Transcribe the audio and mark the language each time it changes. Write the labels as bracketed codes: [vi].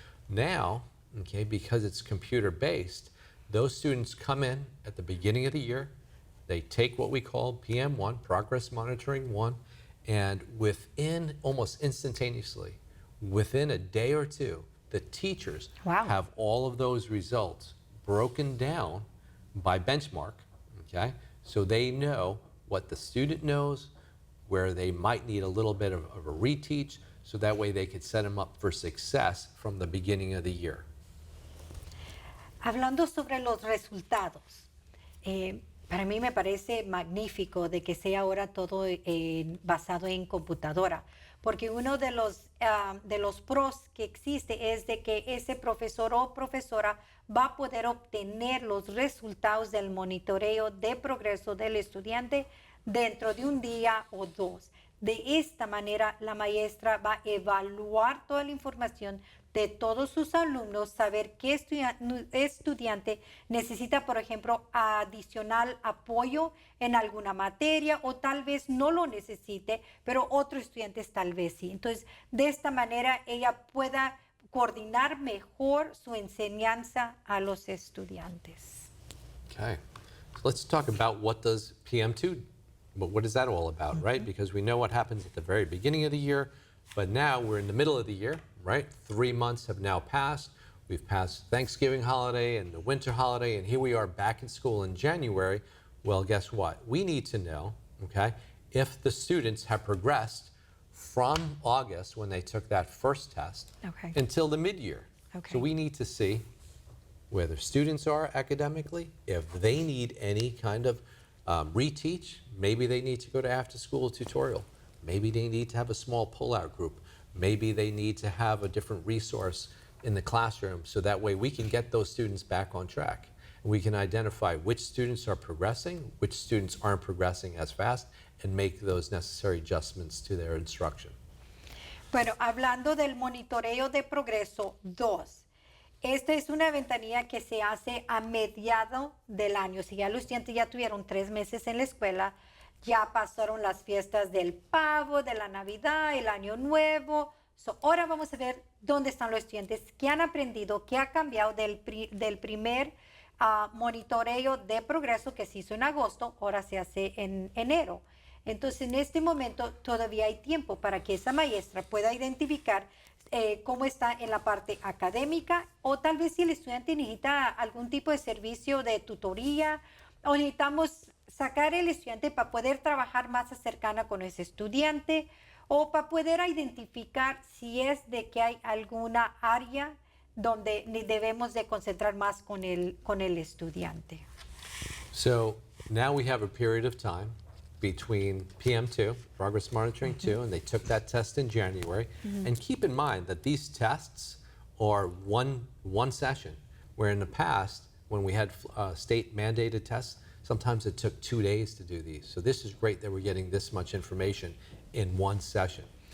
[en] Now, okay, because it's computer-based, those students come in at the beginning of the year, they take what we call PM1, Progress Monitoring 1, and within, almost instantaneously, within a day or two, the teachers have all of those results broken down by benchmark, okay? So they know what the student knows, where they might need a little bit of a reteach, so that way they could set them up for success from the beginning of the year. [es] Hablando sobre los resultados, para mí me parece magnífico de que sea ahora todo basado en computadora, porque uno de los pros que existe es de que ese profesor o profesora va a poder obtener los resultados del monitoreo de progreso del estudiante dentro de un día o dos. De esta manera, la maestra va a evaluar toda la información de todos sus alumnos, saber qué estudiante necesita, por ejemplo, adicional apoyo en alguna materia, o tal vez no lo necesite, pero otros estudiantes tal vez sí. Entonces, de esta manera, ella pueda coordinar mejor su enseñanza a los estudiantes. [en] Okay, so let's talk about what does PM2, what is that all about, right? Because we know what happens at the very beginning of the year, but now we're in the middle of the year, right? 3 months have now passed. We've passed Thanksgiving holiday and the winter holiday, and here we are back in school in January. Well, guess what? We need to know, okay, if the students have progressed from August, when they took that first test, until the mid-year. So we need to see where the students are academically, if they need any kind of reteach. Maybe they need to go to after-school tutorial. Maybe they need to have a small pull-out group. Maybe they need to have a different resource in the classroom, so that way we can get those students back on track. We can identify which students are progressing, which students aren't progressing as fast, and make those necessary adjustments to their instruction. [es] Bueno, hablando del monitoreo de progreso 2, esta es una ventanilla que se hace a mediado del año. Si ya los estudiantes ya tuvieron 3 meses en la escuela, ya pasaron las fiestas del pavo, de la Navidad, el Año Nuevo. Ahora vamos a ver dónde están los estudiantes, qué han aprendido, qué ha cambiado del primer monitoreo de progreso que se hizo en agosto, ahora se hace en enero. Entonces, en este momento todavía hay tiempo para que esa maestra pueda identificar cómo está en la parte académica, o tal vez si el estudiante necesita algún tipo de servicio de tutoría, o necesitamos sacar el estudiante para poder trabajar más cercana con ese estudiante o para poder identificar si es de que hay alguna área donde debemos de concentrar más con el estudiante. [en] So now we have a period of time between PM2, Progress Monitoring 2, and they took that test in January. And keep in mind that these tests are one session, where in the past, when we had state mandated tests, sometimes it took 2 days to do these. So this is great that we're getting this much information in one session.